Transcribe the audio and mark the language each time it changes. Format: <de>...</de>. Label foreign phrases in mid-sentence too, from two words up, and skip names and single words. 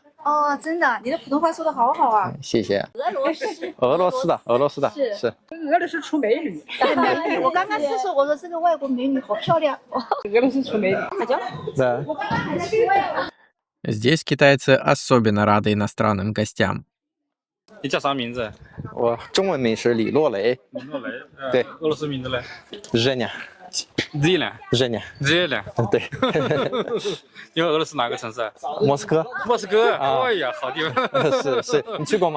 <zh>哦，真的，你的普通话说的好好啊！谢谢。俄罗斯，俄罗斯的，俄罗斯的，是。俄罗斯出美女，美女，我刚刚是说，我说这个外国美女好漂亮。俄罗斯出美女。</zh> <ru>Да. Здесь китайцы особенно рады иностранным гостям.</ru> <zh>你叫啥名字？我中文名是李洛雷，李诺雷。对俄罗斯名字呢 Женя，？Zina。 Женя， Zina。对，你们俄罗斯哪个城市啊？莫斯科。莫斯科。啊哎呀，好地方。是，你去过吗？</zh>